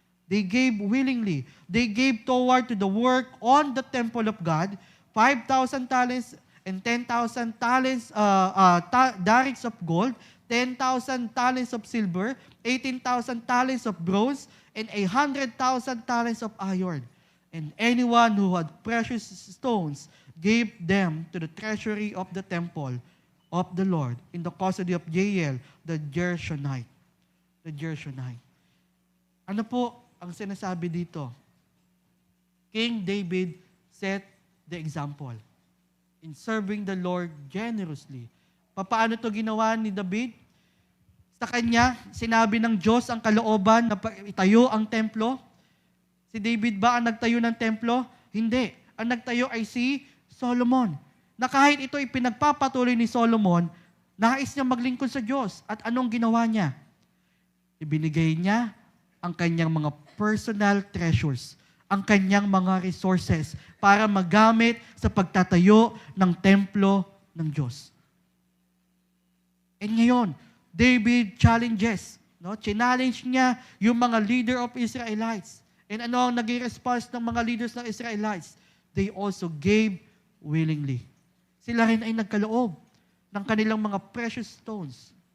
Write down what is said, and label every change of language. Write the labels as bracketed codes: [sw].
[en] They gave willingly. They gave toward to the work on the temple of God 5,000 talents and 10,000 talents, darics of gold, 10,000 talents of silver, 18,000 talents of bronze, and 100,000 talents of iron. And anyone who had precious stones gave them to the treasury of the temple of the Lord in the custody of Jael, the Gershonite. The Gershonite. [tl] Ano po ang sinasabi dito? [en] King David set the example in serving the Lord generously. [tl] Paano ito ginawa ni David? Sa kanya, sinabi ng Diyos ang kalooban na itayo ang templo. Si David ba ang nagtayo ng templo? Hindi. Ang nagtayo ay si Solomon. Na kahit ito ay pinagpapatuloy ni Solomon, nais niya maglingkod sa Diyos. At anong ginawa niya? Ibinigay niya ang kanyang mga personal treasures, ang kanyang mga resources para magamit sa pagtatayo ng templo ng Diyos. And ngayon, David challenges. Challenge niya yung mga leader of Israelites. And ano ang naging response ng mga leaders ng Israelites? [en] They also gave willingly. [tl] Sila rin ay nagkaloob ng kanilang mga precious stones.